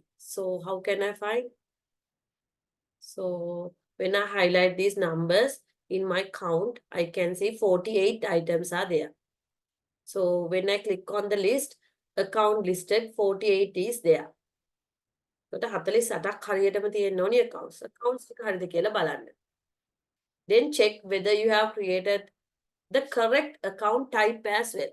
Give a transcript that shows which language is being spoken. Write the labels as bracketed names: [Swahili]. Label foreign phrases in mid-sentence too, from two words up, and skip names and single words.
[English] So how can I find? So when I highlight these numbers in my count, I can see 48 items are there. So when I click on the list, account listed 48 is there. [Sinhala] So 48ක් හරියටම තියෙන්න ඕනි accounts. Accounts ටික හරියද කියලා බලන්න. [English] Then check whether you have created the correct account type as well.